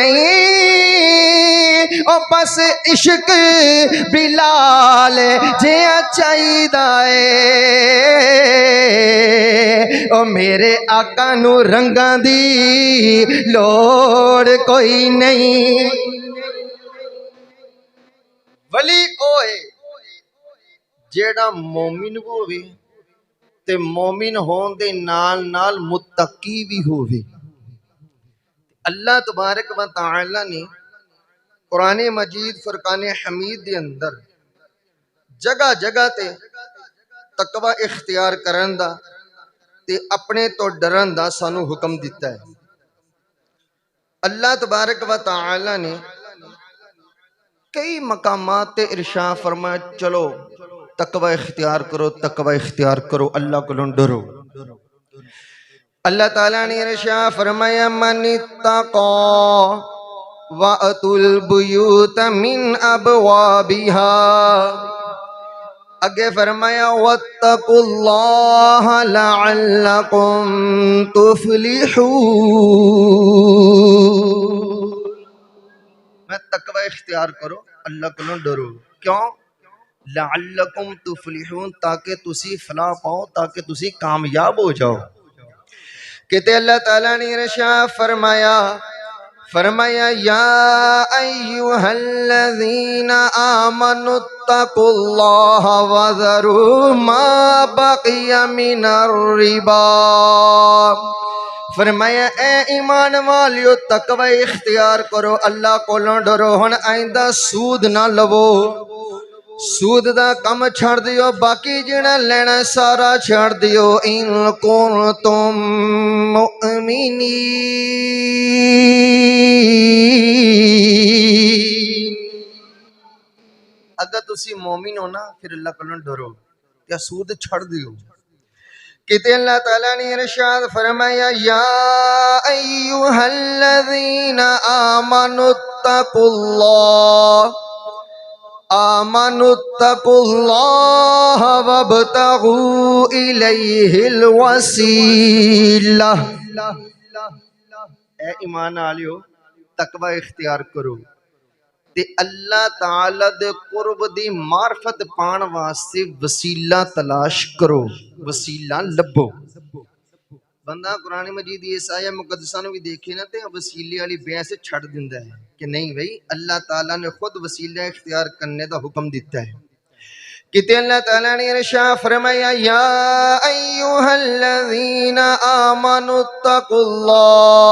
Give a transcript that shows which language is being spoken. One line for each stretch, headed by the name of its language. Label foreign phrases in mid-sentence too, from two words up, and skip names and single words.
Punjabi: نہیں او بس عشق بلال جیا چاہیدا او میرے آقا نوں رنگاں دی لوڑ کوئی نہیں. ولی اوئے جیڑا مومن ہووے تے مومن ہونے دے نال نال متقی بھی ہووے. اللہ تبارک و تعالیٰ نے قرآن مجید فرقان حمید دے اندر جگہ جگہ تے تقویٰ اختیار کرن دا تے اپنے توں ڈرن دا سانوں حکم دتا ہے. اللہ تبارک و تعالیٰ نے کئی مقامات تے ارشاد فرمایا چلو تقویٰ اختیار کرو، تقویٰ اختیار کرو، اللہ کو ڈرو. اللہ تعالیٰ نے ارشاد فرمایا
Arabic: من اتقى وأتوا البيوت من أبوابها.
Punjabi: آگے فرمایا
Arabic: واتقوا الله لعلكم تفلحون.
Punjabi: میں تقویٰ اختیار کرو، اللہ کو ڈرو. क्यों?
Arabic: لعلكم تفلحون,
Punjabi: تاکہ تسی فلاح پاؤ، تاکہ تسی کامیاب ہو جاؤ. کہتے اللہ تعالیٰ نے ارشاد فرمایا فرمایا
Arabic: يا أيها الذين آمنوا اتقوا الله وذروا ما بقي من الربا.
Punjabi: فرمایا اے ایمان والیو تقویٰ اختیار کرو، اللہ کولوں ڈرو. ہن آئندہ سود نہ لوو، سود دا کم چھڈ دیو، باقی جیہڑا لینا سارا چھڈ دیو.
Arabic: إن كنتم مؤمنين,
Punjabi: اگر تسی مومن ہو نا فیر اللہ کولوں ڈرو کیا سود چھڈ دیو. کتے اللہ تعالیٰ نے ارشاد فرمایا
Arabic: يا أيها الذين آمنوا اتقوا الله آمنوا اتقوا الله وابتغوا إليه الوسيلة.
Punjabi: اے ایمان آلیو تقویٰ اختیار کرو تے اللہ تعالیٰ دے قرب دی معرفت پان واسطے وسیلہ تلاش کرو، وسیلہ لبھو. بندہ قرآن مجید اس آیہ مقدسہ بھی دیکھے نا تو وسیلے والی بحث چھڈ دیندا ہے کہ نہیں بھائی اللہ تعالیٰ نے خود وسیلہ اختیار کرنے کا حکم دتا ہے. کتے اللہ تعالیٰ نے ارشاد فرمایا
Arabic: يا أيها الذين آمنوا اتقوا الله.